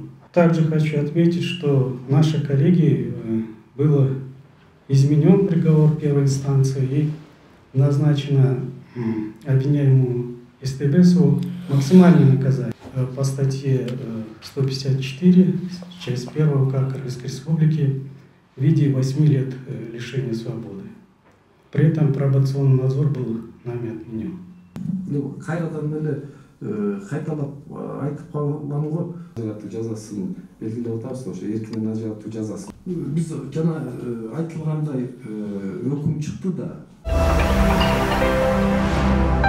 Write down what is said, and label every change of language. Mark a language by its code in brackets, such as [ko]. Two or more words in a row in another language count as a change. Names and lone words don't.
[ru] Также хочу отметить, что нашей коллегией был изменен приговор первой инстанции и назначено обвиняемому Эстебесову максимальное наказание по статье 154, часть 1 УК Кыргызской Республики в виде 8 лет лишения свободы. При этом пробационный надзор был нами отменен. [ky] Кайталап айтып калган го жазасын белгилеп атабыз, ошо эркинен ажыратуу жазасын. Биз жана айтылгандай өкүм чыкты да.